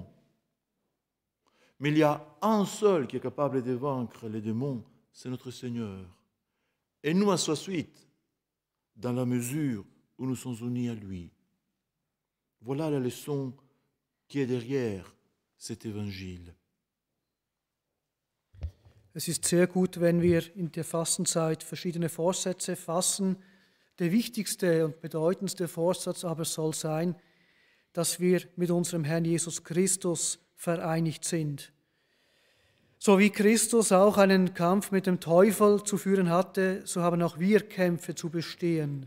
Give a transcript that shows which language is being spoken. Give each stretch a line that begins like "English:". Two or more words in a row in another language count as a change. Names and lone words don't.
French: Mais il y a un seul qui est capable de vaincre les démons, c'est notre Seigneur. Et nous, à sa suite, dans la mesure où nous sommes unis à lui. Voilà la leçon qui est derrière cet Évangile.
German: Es ist sehr gut, wenn wir in der Fastenzeit verschiedene Vorsätze fassen. Der wichtigste und bedeutendste Vorsatz aber soll sein, dass wir mit unserem Herrn Jesus Christus vereinigt sind. So wie Christus auch einen Kampf mit dem Teufel zu führen hatte, so haben auch wir Kämpfe zu bestehen.